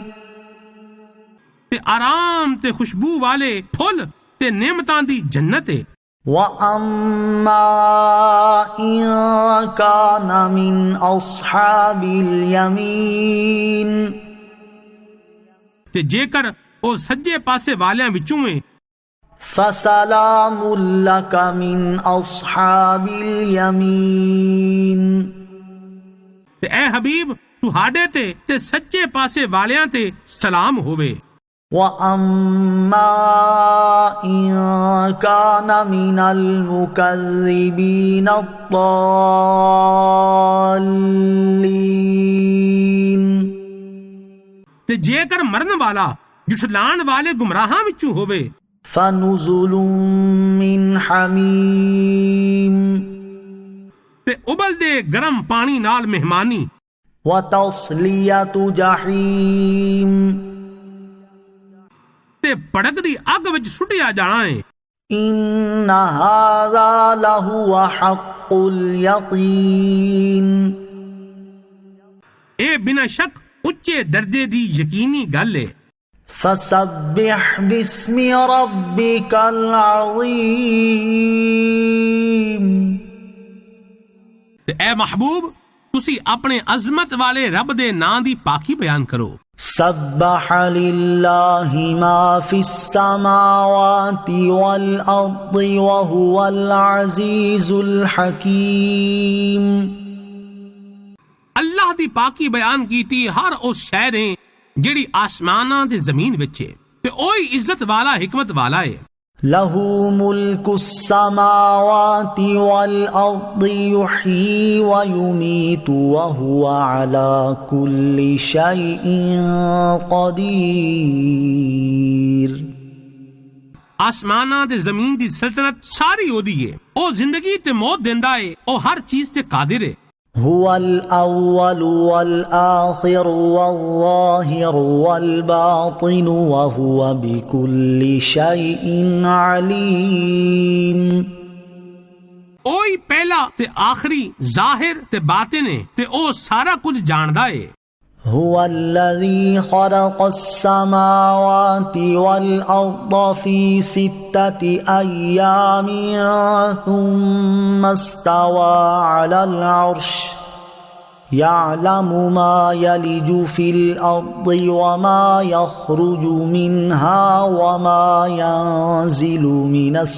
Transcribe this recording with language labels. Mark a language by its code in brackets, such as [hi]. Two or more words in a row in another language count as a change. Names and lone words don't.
[pa] تے آرام تے خوشبو والے پھل تے نعمتاں دی جنت ہے۔ [ar] وأما إن كان من أصحاب اليمين۔ [pa] تے جے کر او سجے پاسے والیاں وچوں ہے۔ [ar] فسلام لك من أصحاب اليمين۔ [pa] تے اے حبیب تہاڈے تے سچے پاسے والیاں تے سلام ہووے۔ [ar] وَأَمَّا إِن كَانَ مِنَ الْمُكَذِّبِينَ الضَّالِّينَ [pa] تے جے کر مرن والا جھٹلان والے گمراہاں وچوں ہووے [ar] فَنُزُلٌ مِّنْ حَمِيمٍ [pa] تے ابل دے گرم پانی نال مہمانی [ar] وَتَصْلِيَةُ جَحِيمٍ [pa] تے پڑک دی اگ وچ سٹیا جانا ہے [ar] إِنَّ هَذَا لَهُوَ حَقُّ الْيَقِينِ [pa] اے بنا شک اچے درجے دی یقینی گل ہے [ar] فَسَبِّحْ بِاسْمِ رَبِّكَ الْعَظِيمِ [pa] تے اے محبوب تسی اپنے عظمت والے رب دے نام دی پاکی بیان کرو [ar] سبح للہ ما فی السماوات والارض وهو العزیز الحکیم [pa] اللہ دی پاکی بیان کیتی ہر اس شے نے جیڑی آسماناں تے زمین وچ ہے تے اوہی عزت والا حکمت والا ہے [ar] لہ ملک السماوات والارض یحیی ویمیت وهو علی کل شیء قدیر [pa] آسماناں تے زمین دی سلطنت ساری اودی ہے او زندگی تے موت دیندا ہے او ہر چیز تے قادر ہے [ar] هو الأول والآخر والظاهر والباطن وهو بكل شيء عليم [pa] اوہی پہلا تے آخری ظاہر تے باطن ہے تے او سارا کچھ جاندا ہے [ar] هو الذي خلق السماوات والأرض في 6 أيام ثم استوى على العرش يعلم ما يلج في الأرض وما يخرج منها وما ينزل من